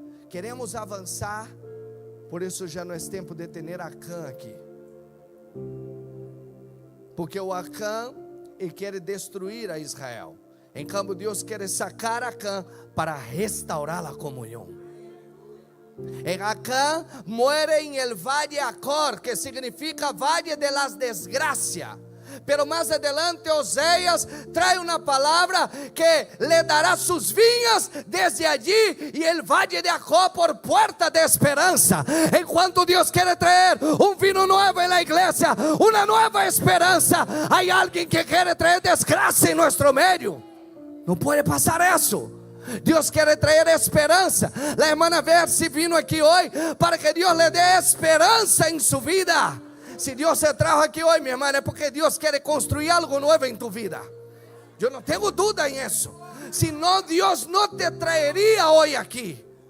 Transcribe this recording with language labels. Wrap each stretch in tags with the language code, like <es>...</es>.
<pt>Queremos avançar, por isso já não é tempo de ter Acã aqui. Porque o Acã, ele quer destruir a Israel. Em cambio, Deus quer sacar Acã para restaurar a comunhão.</pt> <es>En Acã muere em el Valle Acor, que significa Valle de las Desgracias. Pero más adelante Oséias trae una palabra que le dará sus viñas desde allí y el Valle de Acor por puerta de esperanza. Enquanto Dios quiere traer un vino nuevo en la iglesia, una nueva esperanza, hay alguien que quiere traer desgracia en nuestro medio. No puede pasar eso.</es> <pt>Deus quer trazer esperança. A irmã Verse vino aqui hoje para que Deus lhe dê esperança em sua vida. Se Deus se trajo aqui hoje, minha irmã, é porque Deus quer construir algo novo em tu vida. Eu não tenho dúvida em isso. Senão Deus não te traeria hoje aqui.</pt>